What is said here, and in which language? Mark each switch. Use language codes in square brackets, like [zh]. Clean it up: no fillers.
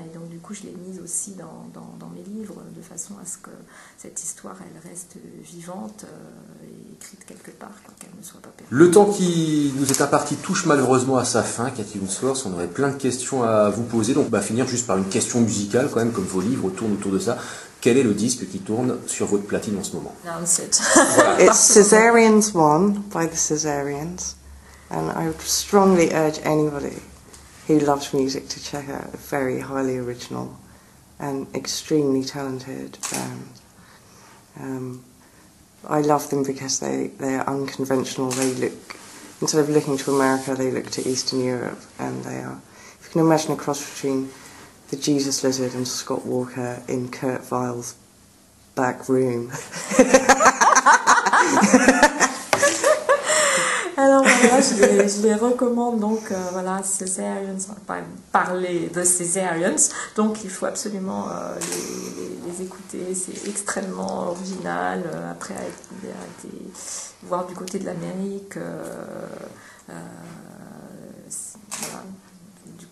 [fr] Et donc du coup, je l'ai mise aussi dans mes livres, de façon à ce que cette histoire, elle reste vivante et écrite quelque part, qu'elle ne soit pas perdue. Le temps qui nous est imparti touche malheureusement à sa fin, Cathy Unsworth. On aurait plein de questions à vous poser, donc on va finir juste par une question musicale, quand même, comme vos livres tournent autour de ça. Quel est le disque qui tourne sur votre platine en ce moment? Voilà. [en] It's Caesarians 1 by the Caesarians. And I would strongly urge anybody who loves music to check out a very highly original and extremely talented band. I love them because they are unconventional. They look, instead of looking to America, they look to Eastern Europe, and they are, if you can imagine a cross between the Jesus Lizard and Scott Walker in Kurt Weill's back room. [fr] Alors voilà, je les recommande, donc voilà, Caesarians, on va parler de Caesarians, donc il faut absolument les écouter, c'est extrêmement original, après a été voir du côté de l'Amérique, voilà, du